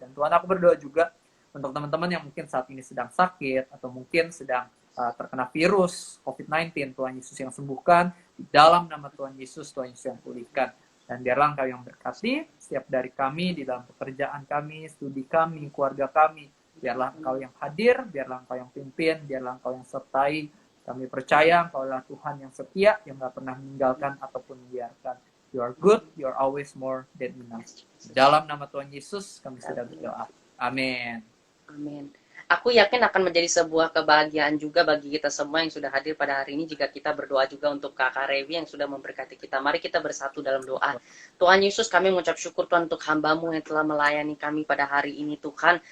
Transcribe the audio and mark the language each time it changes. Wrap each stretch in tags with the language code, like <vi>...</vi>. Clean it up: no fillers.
<id>Dan Tuhan, aku berdoa juga untuk teman-teman yang mungkin saat ini sedang sakit atau mungkin sedang terkena virus COVID-19, Tuhan Yesus yang sembuhkan, di dalam nama Tuhan Yesus yang pulihkan. Dan biarlah Engkau yang berkati setiap dari kami, di dalam pekerjaan kami, studi kami, keluarga kami. Biarlah Engkau yang hadir, biarlah Engkau yang pimpin, biarlah Engkau yang sertai. Kami percaya Engkau adalah Tuhan yang setia, yang gak pernah meninggalkan ataupun membiarkan.</id> <en>You are good, you are always more than enough.</en> <id>Dalam nama Tuhan Yesus, kami sudah berdoa. Amin. Amin. Aku yakin akan menjadi sebuah kebahagiaan juga bagi kita semua yang sudah hadir pada hari ini jika kita berdoa juga untuk Kakak Revi yang sudah memberkati kita. Mari kita bersatu dalam doa. Tuhan Yesus, kami mengucap syukur Tuhan untuk hamba-Mu yang telah melayani kami pada hari ini Tuhan.</id>